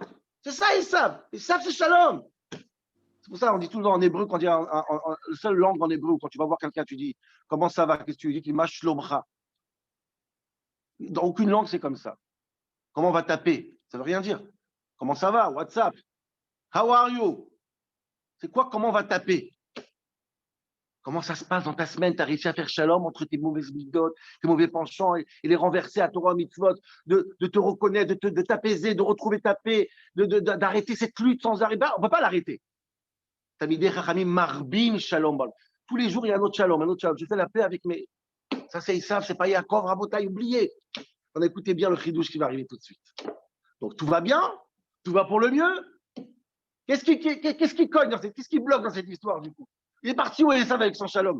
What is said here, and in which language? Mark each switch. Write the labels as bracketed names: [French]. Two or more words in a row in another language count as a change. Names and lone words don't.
[French] C'est ça, ils savent. Ils savent, c'est shalom. C'est pour ça qu'on dit toujours en hébreu, quand on dit la seule langue en hébreu, quand tu vas voir quelqu'un, tu dis comment ça va, qu'est-ce que tu lui dis, qu'il [Hebrew] מה שלומך. [French] Dans aucune langue, c'est comme ça. Comment on va taper? Ça ne veut rien dire. Comment ça va? WhatsApp. [English] How are you? [French] C'est quoi? Comment on va taper? Comment ça se passe dans ta semaine? Tu as réussi à faire shalom entre tes mauvaises midotes, tes mauvais penchants et les renverser à [Hebrew] תורה מצוות, [French] de te reconnaître, de t'apaiser, de retrouver ta paix, d'arrêter cette lutte sans arrêt. On ne peut pas l'arrêter. [Hebrew] תלמידי חכמים מרבים שלום. [French] Tous les jours, il y a un autre shalom, un autre shalom. Je fais la paix avec mes. Ça, c'est Issav, c'est pas Yaakov, Rabotai, oubliez. On écoutez bien le chidouche qui va arriver tout de suite. Donc tout va bien, tout va pour le mieux. Qu'est-ce qui cogne dans cette, qu'est-ce qui bloque dans cette histoire du coup? Il est parti où Esav avec son shalom?